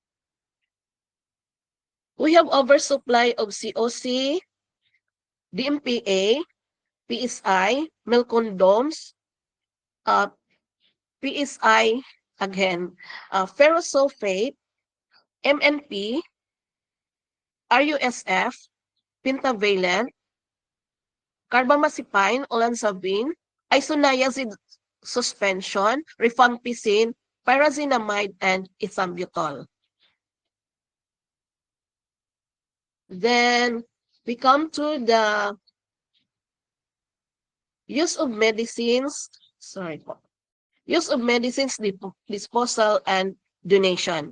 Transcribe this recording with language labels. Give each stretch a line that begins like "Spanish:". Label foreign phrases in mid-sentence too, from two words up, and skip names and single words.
English: We have oversupply of COC, DMPA, PSI, melcondoms, PSI, again, ferrosulfate, MNP, RUSF, pentavalent, carbamazepine, olanzapine, isoniazid suspension, rifampicin, pyrazinamide, and ethambutol. Then we come to the use of medicines, use of medicines disposal and donation.